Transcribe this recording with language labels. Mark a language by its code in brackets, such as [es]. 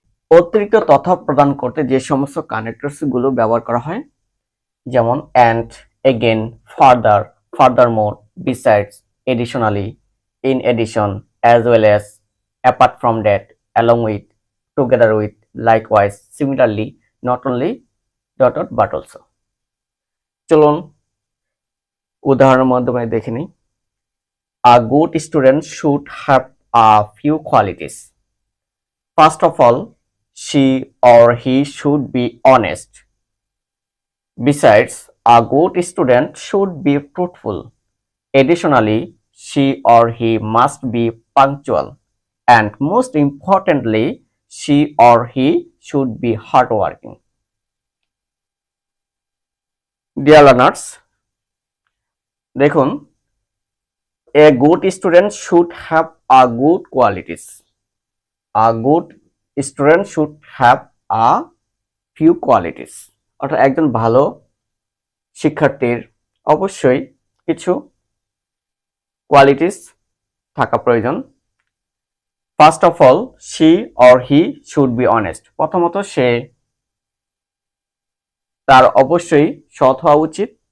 [bn] অতিরিক্ত তথ্য প্রদান করতে যে সমস্ত কানেক্টরস গুলো ব্যবহার করা হয়, যেমন [en] And, again, further, furthermore, besides, additionally, in addition, as well as, apart from that, along with, together with, likewise, similarly, not only, but also. [bn] চলুন উদাহরণের মাধ্যমে দেখে নিই। [en] A good student should have a few qualities. First of all, she or he should be honest. Besides, a good student should be truthful. Additionally, she or he must be punctual, and most importantly, she or he should be hardworking. Dear learners, [bn] দেখুন, [en] a good student should have a good qualities. A good student should have a few qualities. [bn] অর্থাৎ একজন ভালো শিক্ষার্থীর অবশ্যই কিছু qualities থাকা প্রয়োজন। [en] First of all, she or he should be honest. [bn] প্রথমত তার অবশ্যই সৎ হওয়া উচিত।